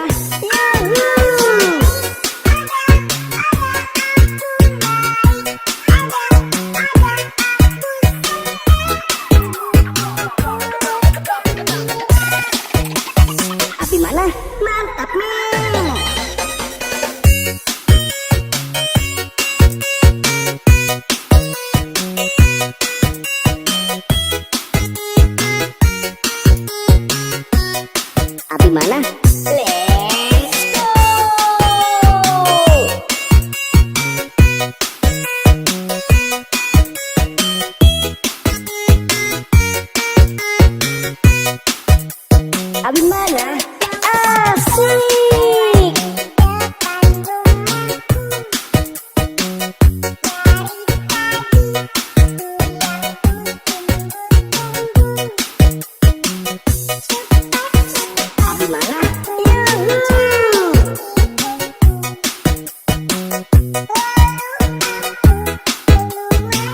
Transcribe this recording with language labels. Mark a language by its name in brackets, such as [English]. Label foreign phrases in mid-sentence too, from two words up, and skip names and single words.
[Indonesian] Yahoo. Abi mana? Mantap Mem. Abi mana? [English] Let's go. [Indonesian] Abi mana? Asik. Abi mana? Yahoo.